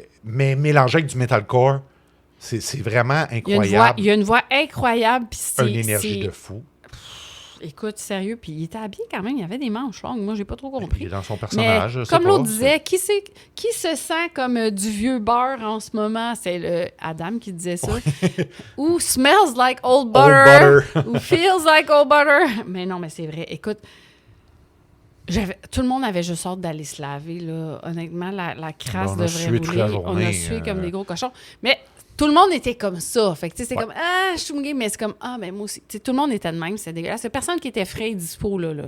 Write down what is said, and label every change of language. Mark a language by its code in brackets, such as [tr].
[fr] Mais mélangé avec du metalcore. C'est vraiment incroyable. Il y a une voix incroyable. Une énergie de fou. Écoute, sérieux, puis il était habillé quand même, il avait des manches longues. Moi, j'ai pas trop compris. Il est dans son personnage. Mais, comme l'autre disait, qui se sent comme du vieux beurre en ce moment? C'est Adam qui disait ça. [en] Ou smells like old butter. Ou feels like old butter. [fr] Mais non, mais c'est vrai. Écoute, tout le monde avait juste hâte d'aller se laver, là. Honnêtement, la crasse devrait rouler. On a sué comme des gros cochons. Mais tout le monde était comme ça. Fait que, tu sais, c'est comme, je suis mouillée, mais c'est comme, mais moi aussi. Tu sais, tout le monde était de même, c'est dégueulasse. Il n'y a personne qui était frais et dispo, là.